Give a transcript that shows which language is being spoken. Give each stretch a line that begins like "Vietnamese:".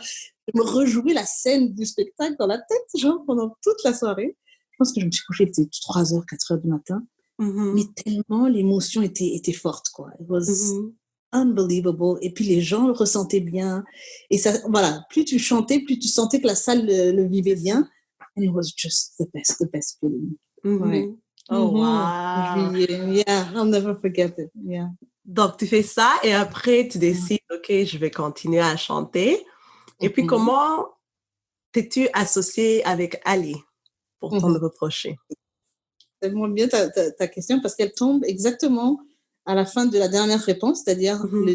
French: je me rejouais la scène du spectacle dans la tête, genre, pendant toute la soirée. Je pense que je me suis couchée, il était 3 heures, 4 heures du matin. Mais Mhm. tellement l'émotion était forte, quoi.
English: It was Mhm. unbelievable.
French: Et puis les gens le ressentaient bien. Et ça, voilà, plus tu chantais, plus tu sentais que la salle le vivait C'est ça. bien.
English: And it was just the best feeling.
French: Ouais. Mhm. Oh, Mhm. wow. Juillet.
English: Yeah, I'll never forget it. Yeah.
French: Donc, tu fais ça et après, tu Mm. décides, OK, je vais continuer à chanter. Et puis, Mhm. comment t'es-tu associée avec Ali pour ton Mhm. nouveau projet? C'est vraiment bien ta question parce qu'elle tombe exactement à la fin de la dernière réponse, c'est-à-dire le